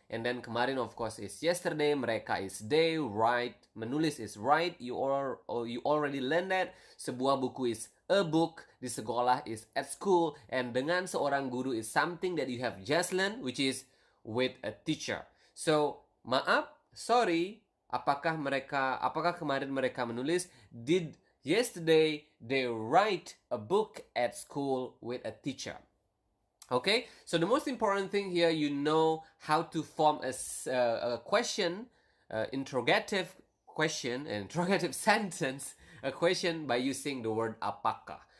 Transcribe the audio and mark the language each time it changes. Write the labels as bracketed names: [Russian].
[English] And then kemarin of course is yesterday. Mereka is they. Write, menulis is write. You already learned that. [Indonesian] Sebuah buku [English] is a book. [Indonesian] Di sekolah [English] is at school. And [Indonesian] dengan seorang guru [English] is something that you have just learned, which is with a teacher. So [Indonesian] maaf, [English] sorry. [Indonesian] Apakah kemarin mereka menulis? [English] Did yesterday they write a book at school with a teacher? Okay, so the most important thing here, you know how to form a question, interrogative question, an interrogative sentence, a question by using the word apakah.